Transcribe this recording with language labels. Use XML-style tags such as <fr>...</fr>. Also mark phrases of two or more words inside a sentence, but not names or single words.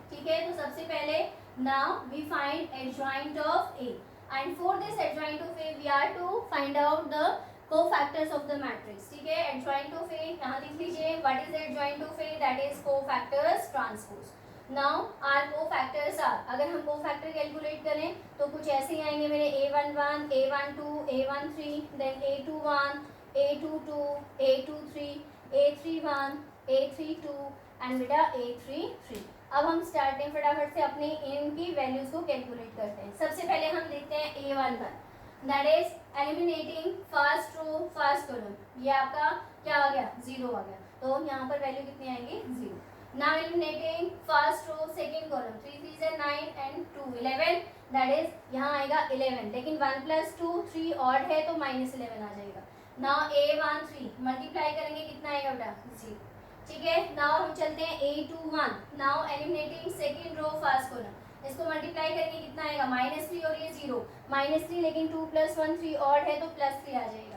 <hi>ठीक है, तो सबसे पहले</hi> <en>now we find adjoint of A, and for this adjoint of A we are to find out the cofactors of the matrix.</en> <hi>ठीक है,</hi> <en>adjoint of A</en> <hi>यहाँ लिख लीजिए,</hi> <en>what is adjoint of A? that is cofactors transpose. now our cofactors are,</en> <hi>अगर हम</hi> <en>cofactor calculate</en> <hi>करें तो कुछ ऐसे ही आएंगे मेरे a11, a12, a13, देन a21, a22, a23, a31, a32 एंड बेटा a33। अब हम स्टार्ट हैं फटाफट से अपने इनकी वैल्यूज को कैलकुलेट करते हैं। सबसे पहले हम देखते हैं</hi> <en>a11, that is eliminating first row first column.</en> <hi>ये आपका क्या आ गया? 0 आ गया, तो यहाँ पर वैल्यू कितनी आएंगे?</hi> <en>0। Now eliminating first row second column, 3 3 is 9 and 2 11, that is</en> <hi>यहाँ आएगा 11, लेकिन 1 plus 2 3 ऑड है तो -11 आ जाएगा। Now a13 मल्टीप्लाई करेंगे कितना आएगा बेटा? 0। ठीक है, नाउ हम चलते हैं a21,</hi> <en>now eliminating second row first column,</en> <hi>इसको मल्टीप्लाई करेंगे कितना आएगा? -3 और ये 0, -3 लेकिन 2 plus 1 3 ऑड है तो +3 आ जाएगा।</hi>